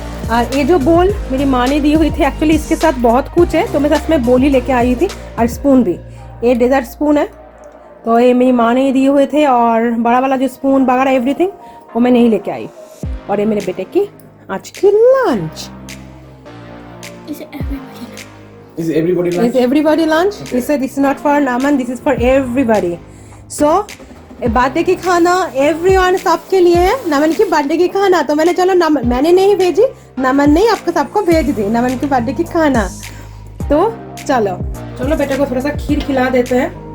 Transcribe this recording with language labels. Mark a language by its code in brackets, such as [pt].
[hi] और ये जो बोल मेरी माँ ने दी हुई थी, एक्चुअली इसके साथ बहुत कुछ है तो मैं सच में बोल ही लेके आई थी, और स्पून भी, ये डेजर्ट स्पून है तो ये मेरी माँ ने दिए हुए थे, और बड़ा वाला जो स्पून वगैरह एवरीथिंग वो मैं नहीं लेके आई। और ये मेरे बेटे की आज की lunch. [en] Is everybody lunch? Is everybody lunch? He said this is not for Naman, this is for everybody. [hi] So birthday की खाना एवरीवन सबके लिए है, नमन की बर्थडे की खाना। तो मैंने चलो मैंने नहीं भेजी, नमन ने आपको सबको भेज दी नमन की बर्थडे की खाना। तो चलो चलो बेटे को थोड़ा सा खीर खिला देते हैं।